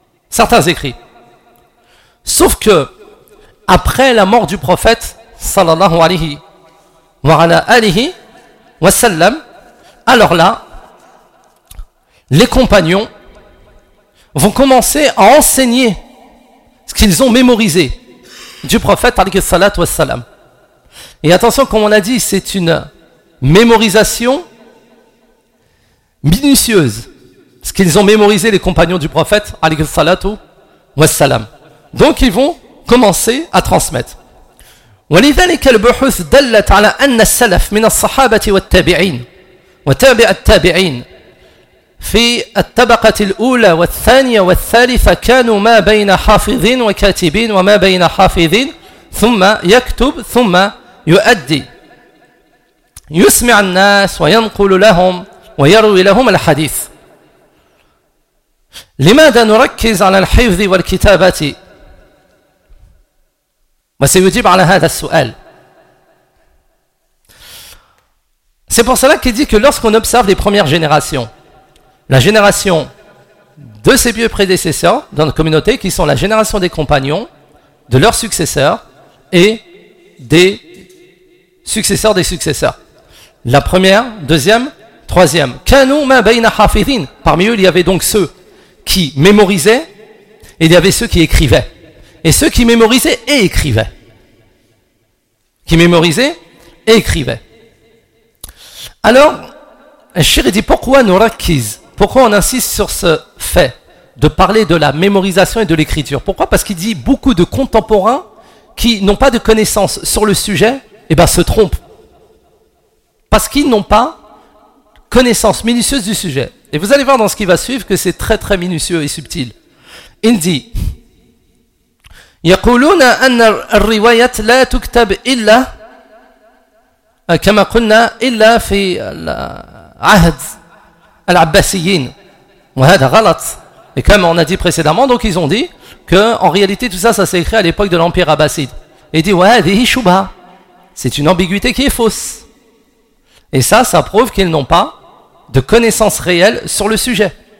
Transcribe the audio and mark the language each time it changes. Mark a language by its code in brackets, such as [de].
[fr] Sauf que, après la mort du prophète, [ar] sallallahu alayhi wa alayhi wa sallam, [fr] alors là, les compagnons vont commencer à enseigner ce qu'ils ont mémorisé du prophète, [ar] alayhi salat wa sallam. [fr] Et attention, comme on a dit, c'est une mémorisation minutieuse, ce qu'ils ont mémorisé les compagnons du prophète, [ar] alayhi salatu wa salam. [fr] Donc ils vont commencer à transmettre. [ar] ولذلك البحوث دلت على أن السلف من الصحابة والتابعين وتابع التابعين في الطبقة الأولى والثانية والثالثة كانوا ما بين حافظين وكاتبين وما بين حافظين ثم يكتب ثم يؤدي يسمع الناس وينقل لهم ويروي لهم الحديث لماذا نركز على الحفظ والكتابة وسيجيب على هذا السؤال. [fr] C'est pour cela qu'il dit que lorsqu'on observe les premières générations, la génération de ses vieux prédécesseurs dans notre communauté, qui sont la génération des compagnons, de leurs successeurs et des successeurs des successeurs. La première, deuxième, troisième, [ar] kanu ma bayna hafidhin. [fr] Parmi eux, il y avait donc ceux qui mémorisaient et il y avait ceux qui écrivaient. Et ceux qui mémorisaient et écrivaient. Alors, Shir dit, pourquoi nous rakiz? Pourquoi on insiste sur ce fait de parler de la mémorisation et de l'écriture? Pourquoi? Parce qu'il dit beaucoup de contemporains qui n'ont pas de connaissances sur le sujet, eh ben, se trompent. Parce qu'ils n'ont pas connaissance minutieuse du sujet. Et vous allez voir dans ce qui va suivre que c'est très très minutieux et subtil. Il dit [ar] يقولون أن الرواية لا تكتب إلا كما قلنا إلا في عهد العباسيين وهذا غلط. [fr] Et comme on a dit précédemment, donc ils ont dit que en réalité tout ça, ça s'est écrit à l'époque de l'Empire Abbaside. Et dit [ar] وهذه شبهة. [fr] C'est une ambiguïté qui est fausse. Et ça, ça prouve qu'ils n'ont pas de connaissances réelles sur le sujet.